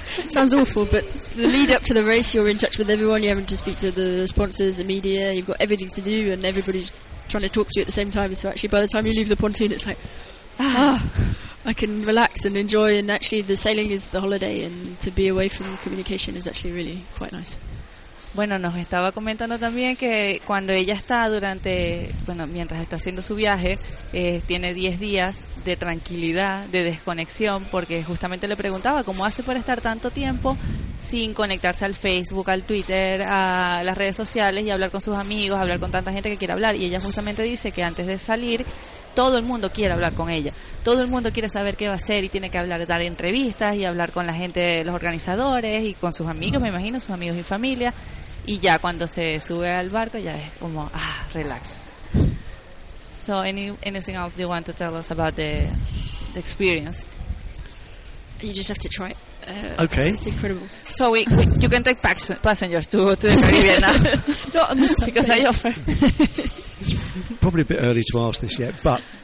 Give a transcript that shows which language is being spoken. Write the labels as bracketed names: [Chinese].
[English] Sounds awful, but the lead up to the race, you're in touch with everyone, you're having to speak to the sponsors, the media, you've got everything to do, and everybody's trying to talk to you at the same time. So actually, by the time you leave the pontoon, it's like, I can relax and enjoy, and actually the sailing is the holiday, and to be away from communication is actually really quite nice. [Spanish] Bueno, nos estaba comentando también que cuando ella está durante, bueno, mientras está haciendo su viaje, tiene 10 días de tranquilidad, de desconexión, porque justamente le preguntaba cómo hace para estar tanto tiempo sin conectarse al Facebook, al Twitter, a las redes sociales y hablar con sus amigos, hablar con tanta gente que quiere hablar. Y ella justamente dice que antes de salir, todo el mundo quiere hablar con ella. Todo el mundo quiere saber qué va a hacer y tiene que hablar, dar entrevistas y hablar con la gente, los organizadores y con sus amigos, me imagino, sus amigos y familia. Y ya cuando se sube al barco, ya es como, relax. [English] So, anything else you want to tell us about the experience? You just have to try it. Okay. It's incredible. So, you can take passengers to the Caribbean now. Not on this because I offer. Probably a bit early to ask this yet, but